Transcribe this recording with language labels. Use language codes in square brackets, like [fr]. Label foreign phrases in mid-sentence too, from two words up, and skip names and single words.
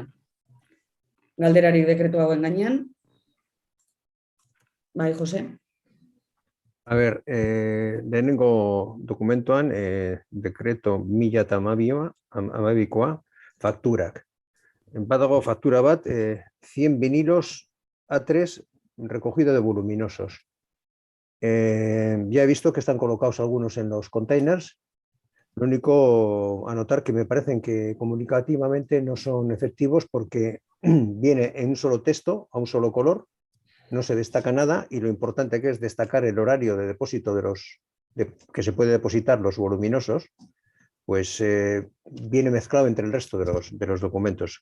[eu] Galderarik dekretu hauen gainean. Bai, Jose. [es] A ver, [eu] lehenengo dokumentuan, dekreto 1012koa, fakturak. Badago faktura bat, [es] 100 vinilos A3 recogido de voluminosos. Ya he visto que están colocados algunos en los containers. Lo único, anotar que me parecen que comunicativamente no son efectivos porque viene en un solo texto, a un solo color, no se destaca nada y lo importante que es destacar el horario de depósito que se puede depositar los voluminosos, pues viene mezclado entre el resto de los documentos.